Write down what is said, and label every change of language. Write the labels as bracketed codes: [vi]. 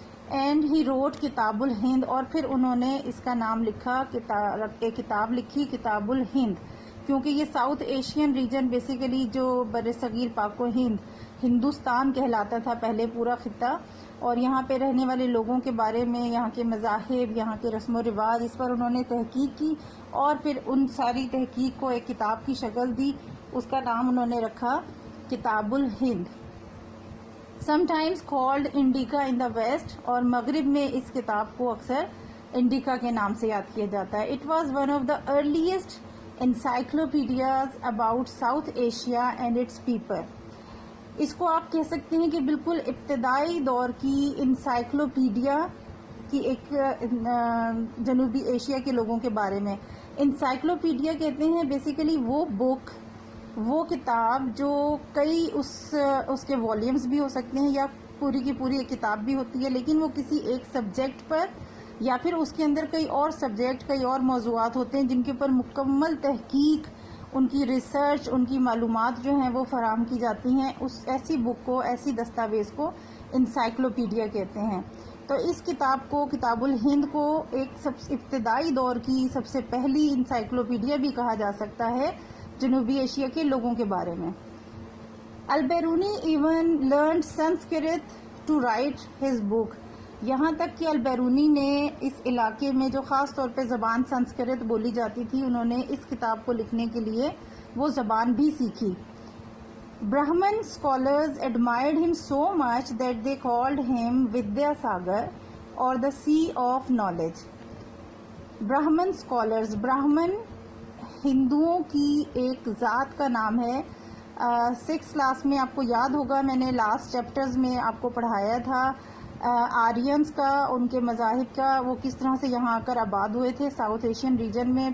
[en] and he wrote [ur] کتاب الہند، اور پھر انہوں نے اس کا نام لکھا، ایک کتاب لکھی کتاب الہند، کیونکہ یہ ساؤتھ ایشین ریجن بیسیکلی جو بر صغیر پاک و ہندوستان کہلاتا تھا پہلے پورا خطہ، اور یہاں پہ رہنے والے لوگوں کے بارے میں، یہاں کے مذاہب، یہاں کے رسم و رواج، اس پر انہوں نے تحقیق کی اور پھر ان ساری تحقیق کو ایک کتاب کی شکل دی. اس کا نام انہوں نے رکھا کتاب الہند. [en] Sometimes called Indica in the West، [ur] اور مغرب میں اس کتاب کو اکثر انڈیکا کے نام سے یاد کیا جاتا ہے. [en] It was one of the earliest encyclopedias about South Asia and its people. [ur] اس کو آپ کہہ سکتے ہیں کہ بالکل ابتدائی دور کی انسائکلوپیڈیا کی، ایک جنوبی ایشیا کے لوگوں کے بارے میں. انسائکلوپیڈیا کہتے ہیں بیسیکلی وہ بک، وہ کتاب جو کئی اس کے والیومز بھی ہو سکتے ہیں یا پوری کی پوری ایک کتاب بھی ہوتی ہے، لیکن وہ کسی ایک سبجیکٹ پر یا پھر اس کے اندر کئی اور سبجیکٹ، کئی اور موضوعات ہوتے ہیں جن کے اوپر مکمل تحقیق، ان کی ریسرچ، ان کی معلومات جو ہیں وہ فراہم کی جاتی ہیں. ایسی بک کو، ایسی دستاویز کو انسائکلوپیڈیا کہتے ہیں. تو اس کتاب کو کتاب الہند کو ایک ابتدائی دور کی سب سے پہلی انسائکلوپیڈیا بھی کہا جا سکتا ہے جنوبی ایشیا کے لوگوں کے بارے میں. [en] البیرونی even learned Sanskrit to write his book. [ur] یہاں تک کہ البیرونی نے اس علاقے میں جو خاص طور پہ زبان سنسکرت بولی جاتی تھی انہوں نے اس کتاب کو لکھنے کے لیے وہ زبان بھی سیکھی. [en] Brahman scholars admired him so much that they called him Vidya Sagar or the Sea of Knowledge. Brahman scholars, [ur] Brahman ہندوؤں کی ایک ذات کا نام ہے. 6th کلاس میں آپ کو یاد ہوگا میں نے لاسٹ چیپٹرز میں آپ کو پڑھایا تھا آرینز کا، ان کے مذاہب کا، وہ کس طرح سے یہاں آ کر آباد ہوئے تھے ساؤتھ ایشین ریجن میں.